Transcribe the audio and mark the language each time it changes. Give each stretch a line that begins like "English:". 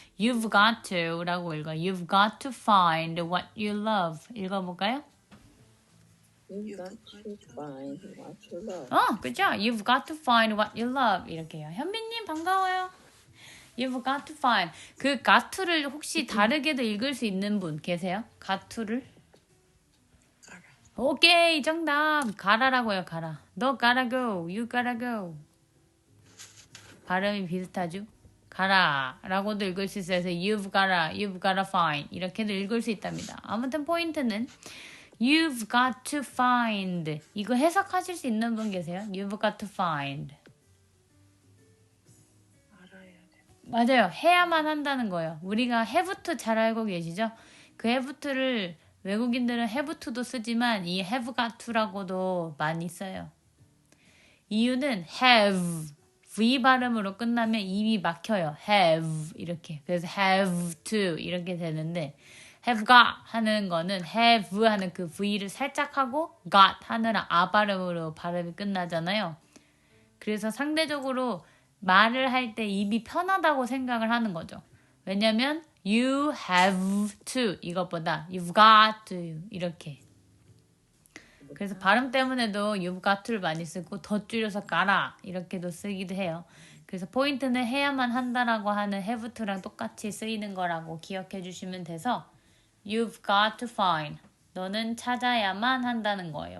English: You've got to
Korean: 라고 읽어요.
English: You've got to find what you love.
Korean: 읽어볼까요?
English: You've got to find what you love. good job. You've got to find what you love.
Korean: 이렇게 해요. 현빈님 반가워요.
English: You've got to find.
Korean: 그 got to를 혹시 다르게도 읽을 수 있는 분 계세요? got to를? 오케이, 정답. 가라라고요, 가라. 너
English: gotta go. You gotta go.
Korean: 발음이 비슷하죠? 가라라고도 읽을 수 있어요. 그래서
English: you've gotta find
Korean: 이렇게도 읽을 수 있답니다. 아무튼 포인트는
English: you've got to find.
Korean: 이거 해석하실 수 있는 분 계세요?
English: You've got to find.
Korean: 알아야 돼. 맞아요. 해야만 한다는 거예요. 우리가 have to 잘 알고 계시죠? 그 have to를 외국인들은 have to도 쓰지만 이 have got to라고도 많이 써요. 이유는 have V 발음으로 끝나면 입이 막혀요. have 이렇게. 그래서 have to 이렇게 되는데 have got 하는 거는 have 하는 그 V를 살짝 하고 got 하느라 아 발음으로 발음이 끝나잖아요. 그래서 상대적으로 말을 할 때 입이 편하다고 생각을 하는 거죠. 왜냐면
English: you have to
Korean: 이것보다
English: you've got to
Korean: 이렇게. 그래서 발음 때문에도 you've got to를 많이 쓰고 더 줄여서 가라 이렇게도 쓰기도 해요. 그래서 포인트는 해야만 한다라고 하는 have to랑 똑같이 쓰이는 거라고 기억해 주시면 돼서
English: you've got to find.
Korean: 너는 찾아야만 한다는 거예요.